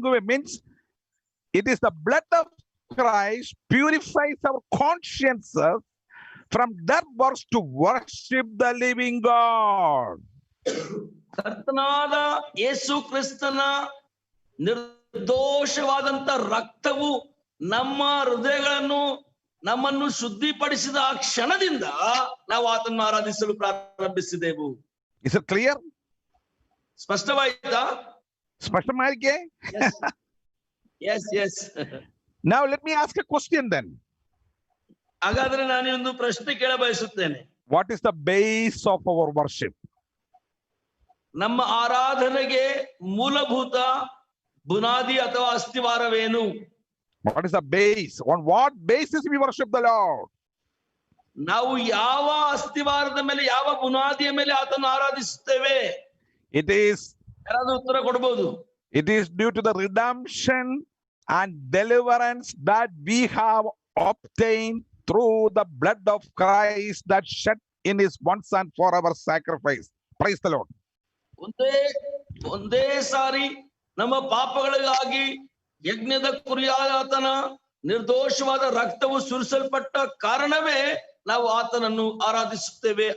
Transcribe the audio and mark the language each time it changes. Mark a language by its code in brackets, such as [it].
[en] Means it is the blood of Christ purifies our consciences from dead works to worship the living God. [kn] ಕರ್ತನಾದ ಯೇಸು ಕ್ರಿಸ್ತನ ನಿರ್ದೋಷವಾದಂತ ರಕ್ತವು ನಮ್ಮ ಹೃದಯಗಳನ್ನು ನಮ್ಮನ್ನು ಶುದ್ಧಿಪಡಿಸಿದ ಆ ಕ್ಷಣದಿಂದ ನಾವು ಆತನ್ನು ಆರಾಧಿಸಲು ಪ್ರಾರಂಭಿಸಿದೆವು. [en] Is it clear? [kn] ಸ್ಪಷ್ಟವಾಯಿತಾ? ಸ್ಪಷ್ಟವಾಗಿದೆ? [en] Yes. Now let me ask a question then. [kn] ಹಾಗಾದ್ರೆ ನಾನು ಒಂದು ಪ್ರಶ್ನೆ ಕೇಳ ಬಯಸುತ್ತೇನೆ. [en] What is the base of our worship? [kn] ನಮ್ಮ ಆರಾಧನೆಗೆ ಮೂಲಭೂತ ಬುನಾದಿ ಅಥವಾ ಅಸ್ತಿವಾರವೇನು? [en] What is the base? On what basis we worship the Lord? [kn] ನಾವು ಯಾವ ಅಸ್ತಿವಾರದ ಮೇಲೆ, ಯಾವ ಬುನಾದಿಯ ಮೇಲೆ ಆತನ್ನು ಆರಾಧಿಸುತ್ತೇವೆ? [en] It is [kn] ಯಾರಾದ್ರೂ ಉತ್ತರ ಕೊಡಬಹುದು? [en] It is due to the redemption and deliverance that we have obtained through the blood of Christ that shed in his once and forever sacrifice. Praise the Lord. [kn] ಒಂದೇ ಸಾರಿ ನಮ್ಮ ಪಾಪಗಳಿಗಾಗಿ ಯಜ್ಞದ ಕುರಿಯಾದ ಆತನ ನಿರ್ದೋಷವಾದ ರಕ್ತವು ಸುರಿಸಲ್ಪಟ್ಟ ಕಾರಣವೇ ನಾವು ಆತನನ್ನು ಆರಾಧಿಸುತ್ತೇವೆ.